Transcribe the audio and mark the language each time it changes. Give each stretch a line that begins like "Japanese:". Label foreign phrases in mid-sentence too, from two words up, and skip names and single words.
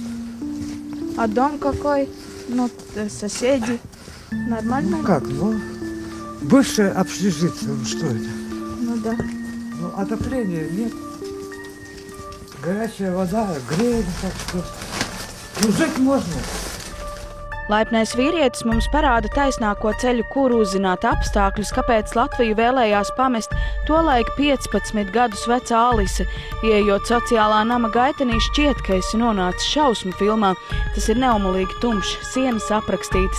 Russian: А дом какой? Ну, соседи. Нормально? Ну как, ну, бывшее общежитие, ну что это? Ну да. Ну, отопления нет. Горячая вода, греет, так что... Ну, жить можно.
Latvian: Laipnais vīrietis mums parāda taisnāko ceļu, kur uzzināt apstākļus, kāpēc Latviju vēlējās pamest tolaik 15 gadus vecā Alise. Ieejot sociālā nama gaitenī, šķiet, ka esi nonācis šausmu filmā. Tas ir neumolīgi tumšs, sienas aprakstītas.